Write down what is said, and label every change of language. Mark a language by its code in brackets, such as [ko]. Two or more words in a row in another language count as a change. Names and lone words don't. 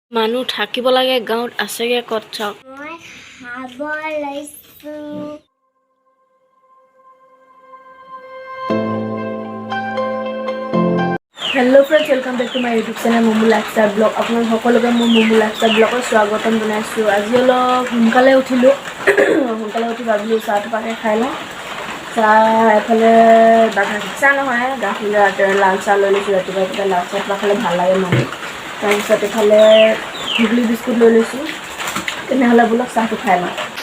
[as] মানুহ থাকিব লাগে গাঁৱত আছেগে ক'ত চাওক মই খাব লৈছো [en] Hello friends welcome back to my YouTube channel Mumu Lifestyle Blog [as] अपन সকলোকে মোৰ মুমু লাইফস্টাইল ব্লগত স্বাগতম জনাইছো আজি অলপ সোনকালে উঠিলো সোনকালে উঠি ভাবিলো চাহ পাকে খাই লওঁ চাহ এফালে চাহ নহয় গাখীৰ লাল চাহ লৈ লৈছোঁ ৰাতিপুৱা লাল চাহ খালে ভাল লাগে মানে তাৰপিছত এফালে ঘুগলি বিস্কুট লৈ লৈছোঁ তেনেহ'লে বোলক চাহটো খাই লওঁ